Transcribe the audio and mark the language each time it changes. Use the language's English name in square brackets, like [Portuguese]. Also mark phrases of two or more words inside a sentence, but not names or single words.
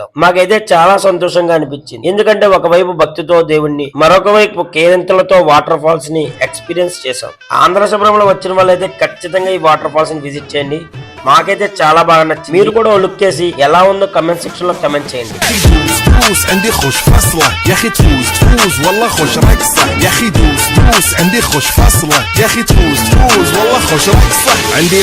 [Telugu] మాకైతే చాలా సంతోషంగా అనిపించింది. ఎందుకంటే ఒకవైపు భక్తితో దేవుణ్ణి, మరొక వైపు కేరింతలతో [English] water falls [Telugu] ని ఎక్స్పీరియన్స్ చేశాం. ఆంధ్రశబరిమల వచ్చిన వాళ్ళైతే ఖచ్చితంగా ఈ [English] water falls [Telugu] ని విజిట్ చేయండి. మాకైతే చాలా బాగా నచ్చింది. మీరు కూడా లుక్ చేసి ఎలా ఉందో [English] comment section [Telugu] లో కమెంట్ చేయండి. [Arabic] دوس عندي خوش فاصلة يا اخي تفوز والله خوش رقصة يا اخي دوس عندي خوش فاصلة يا اخي تفوز والله خوش رقصة عندي